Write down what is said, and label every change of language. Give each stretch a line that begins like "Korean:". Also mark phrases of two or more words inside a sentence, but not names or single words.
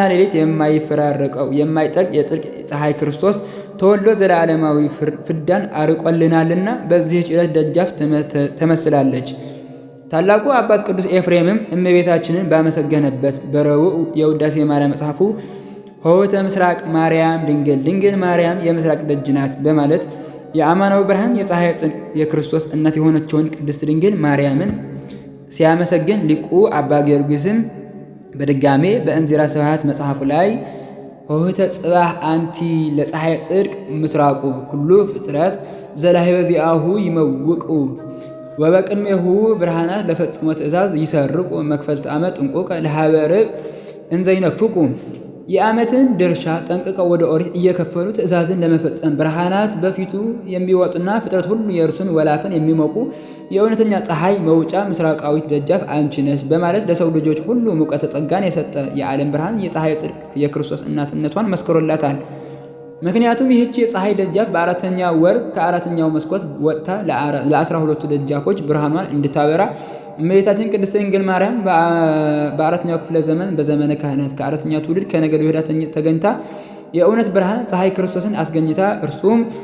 Amharic: ሌሊት የማይፈራረቀው የማይጠልቅ የጽድቅ ፀሐይ ክርስቶስ ተወልዶ ዘላለማዊ ፍዳን አርቆልናልና በዚህች ዕለት ደጃፍ ተመስላለች። ታላቁ አባት ቅዱስ ኤፍሬምም እመቤታችንን ባመሰገነበት በረቡዕ የውዳሴ ማርያም መጽሐፉ
Geez: ሆህተ ምስራቅ
Amharic: ማርያም ድንግል ማርያም የምስራቅ ደጅ ናት በማለት የአማናዊ ብርሃን የፀሐይ ጽድቅ የክርስቶስ እናት የሆነችውን ቅድስት ድንግል ማርያምን ሲያመሰግን ሊቁ አባ ጊዮርጊስም በድጋሜ በእንዚራ ስብሐት መጽሐፉ ላይ
Geez: ሆህተ ጽባህ አንቲ ለፀሐይ ጽድቅ ምስራቁ ኩሉ ፍጥረት ዘላህበ ዚአሁ ይመውቁ ወበቅድሜሁ ብርሃናት ለፈጽሞ ትእዛዝ ይሰርቁ መክፈልት ዓመት ጥንቁቀ ለሀበርብ እንዘይነፍቁ
Amharic: የዓመትን ድርሻ ጠንቅቀው ወደ ኦሪት እየከፈሉ ትእዛዝን ለመፈጸም ብርሃናት በፊቱ የሚወጡና ፍጥረት ሁሉ የእርሱን ወላፈን የሚሞቁ የእውነተኛ ፀሐይ መውጫ ምስራቃዊት ደጃፍ አንቺ ነሽ በማለት ለሰው ልጆች ሁሉ ሙቀተ ጸጋን የሰጠ የዓለም ብርሃን የፀሐይ ጽድቅ የክርስቶስ እናትነቷን መስክሮላታል። ምክንያቱም ይህች የፀሐይ ደጃፍ በአራተኛው ወር ከአራተኛው መስኮት ወጥታ ለ12ቱ ደጃፎች ብርሃኗን እንድታበራ እመቤታችን ቅድስት ድንግል ማርያም በአራተኛው ክፍለ ዘመን በዘመነ ካህናት ከአራተኛው ትውልድ ከነገደ ይሁዳ ተገኝታ የእውነት ብርሃን ፀሐይ ክርስቶስን አስገኝታ እርሱም